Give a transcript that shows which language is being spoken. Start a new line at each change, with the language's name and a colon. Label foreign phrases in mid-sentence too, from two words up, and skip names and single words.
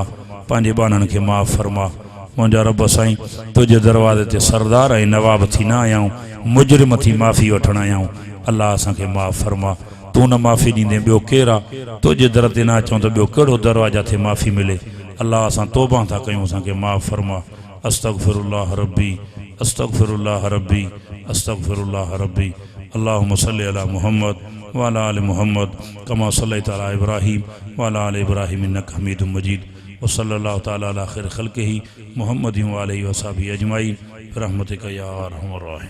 Sindhi: पंहिंजे ॿारनि खे माफ़ फरमा। मुंहिंजा रब साईं तुंहिंजे दरवाज़े ते सरदार ऐं नवाब थी न आयाऊं, मुजरिम थी माफ़ी वठण आयाऊं। अल्लाह असांखे माफ़ फरमा। तू न माफ़ी ॾींदे ॿियो केरु आहे? तुंहिंजे दर ते न अचूं त ॿियो कहिड़ो दरवाज़ा ते माफ़ी मिले? अल्लाह असां तौबा था कयूं, असांखे माफ़ फरमा।
Arabic: أستغفر الله ربي أستغفر الله ربي أستغفر الله ربي. اللهم صل على محمد وعلى آل محمد كما صليت على إبراهيم وعلى آل إبراهيم إنك حميد مجيد. وصلى الله تعالى على خير خلقه محمد وآله وأصحابه أجمعين برحمتك يا أرحم الراحمين.